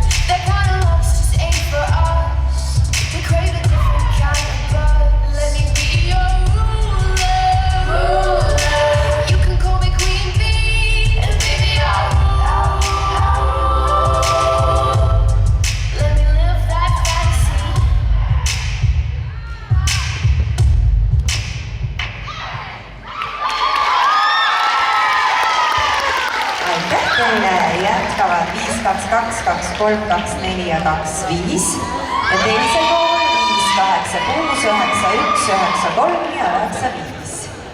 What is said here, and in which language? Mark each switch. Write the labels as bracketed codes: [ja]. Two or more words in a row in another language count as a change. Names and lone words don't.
[en] That kind of love just ain't for us. We crave a different kind of buzz. Let me be your ruler. You can call me Queen Bee, and baby I'll let me live that fantasy. [et] Aitäh teile, jätkavad 522, 23, 24 ja 25 ja teisel pool 586, 91, 93 ja 95.